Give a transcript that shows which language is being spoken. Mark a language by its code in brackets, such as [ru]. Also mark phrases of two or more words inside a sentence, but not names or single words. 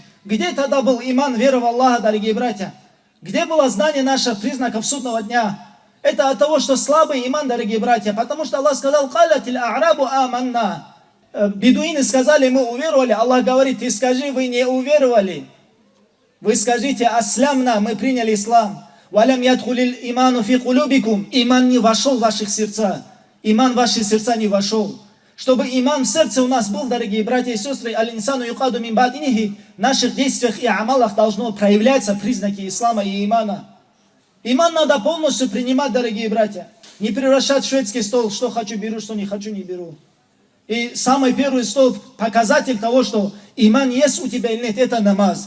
[ru] Где тогда был иман, вера в Аллаха, дорогие братья? Где было знание наших признаков судного дня? Это от того, что слабый иман, дорогие братья. Потому что Аллах сказал, [ar] «قالت الأعراب آمنا». [ru] Бедуины сказали, мы уверовали. Аллах говорит, ты скажи, вы не уверовали. Вы скажите, аслямна, мы приняли ислам. [ar] «ولم يدخل الإيمان في قلوبكم». [ru] Иман не вошел в ваших сердца. Иман в ваши сердца не вошел. Чтобы иман в сердце у нас был, дорогие братья и сестры, [ar] الإنسان يقاد من بدنه, [ru] в наших действиях и амалах должно проявляться признаки ислама и имана. Иман надо полностью принимать, дорогие братья. Не превращать в шведский стол, что хочу беру, что не хочу не беру. И самый первый столб, показатель того, что иман есть у тебя или нет, это намаз.